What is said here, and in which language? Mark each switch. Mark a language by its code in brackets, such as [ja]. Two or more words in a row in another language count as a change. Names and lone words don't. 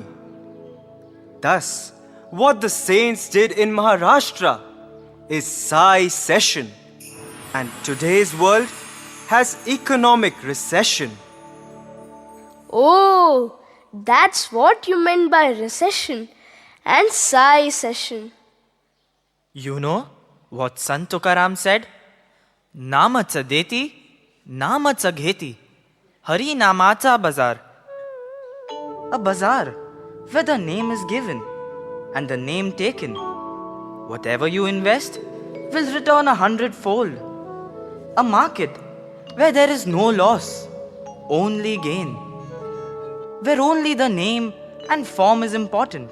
[en] Thus, what the saints did in Maharashtra is Sai session, and today's world has economic recession. Oh, that's what you meant by recession and Sai session. You know what Sant Tukaram said? [mr] Namacha deti, namacha gheti, Hari namacha bazar. [en] A bazaar where the name is given and the name taken. Whatever you invest will return 100-fold. A market where there is no loss, only gain. Where only the name and form is important.